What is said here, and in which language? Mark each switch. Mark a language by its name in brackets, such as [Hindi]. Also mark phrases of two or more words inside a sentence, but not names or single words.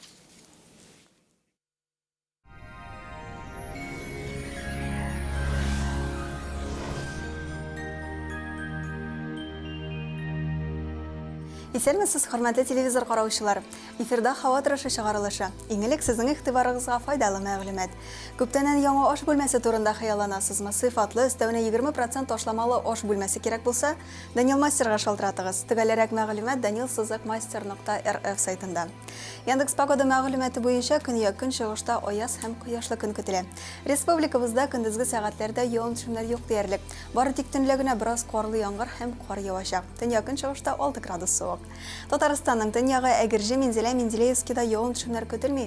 [Tatar] Исәнмесез, хөрмәтле телевизор караучылар. Эфирда һава торышы чыгарылышы. Иң элек сезнең игътибарыгызга файдалы мәгълүмат. Күптәннән яңа аш бүлмәсе турында хыялланасызмы? Сыйфатлы, өстәвенә 20% ташламалы аш бүлмәсе кирәк булса, Данил Мастерга шалтыратыгыз. Төгәлрәк мәгълүмат danil-master.rf сайтында. Яндекс погода мәгълүматы буенча көньяк чыгышта аяз һәм кояшлы көн көтелә. Республикабызда көндезге сәгатьләрдә явым-төшемнәр юк диярлек. Бары тик төнлә генә бераз карлы яңгыр һәм кар явачак. Төньяк чыгышта 6 градус суык. Татарстанның төньягы Әгерҗе, Минзәлә, Менделеевскида явым-төшемнәр көтелми.